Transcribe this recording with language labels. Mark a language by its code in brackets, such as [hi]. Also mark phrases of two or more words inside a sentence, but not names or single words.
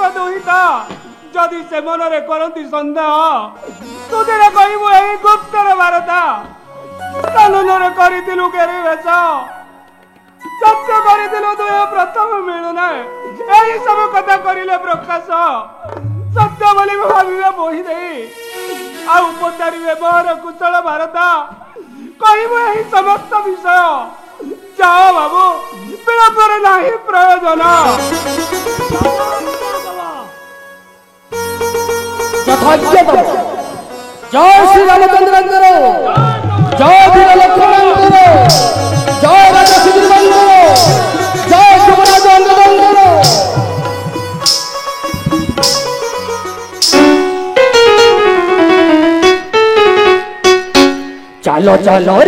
[or] ଦୁହିତା ଯଦି ସେ ମନରେ କରନ୍ତି ସନ୍ଦେହ ତୁଦିରେ କହିବୁ ଏହି ଗୁପ୍ତର ବାରତା କାନୁନରେ କରିଥିଲୁ କେରି ବେଶ ସତ୍ୟ କରିଥିଲୁ ଦୁହେଁ ପ୍ରଥମ ମିଳୁନାହିଁ ଏହି ସବୁ କଥା କରିଲେ ପ୍ରକାଶ ସତ୍ୟ ବୋଲି ଭାବିବେ ବହି ଦେଇ ଆଉ ପଚାରିବେ ମୋର କୁଶଳ ବାରତା କହିବୁ ଏହି ସମସ୍ତ ବିଷୟ ଯାଅ ବାବୁ ବିଳମ୍ବରେ ନାହିଁ ପ୍ରୟୋଜନ [bn] জয় শ্রী রামচন্দ্র জয় বীর লক্ষ্মণ জয় রাজা সুধীর জয় যুবরাজ অঙ্গবন্ধ চালো চালো রে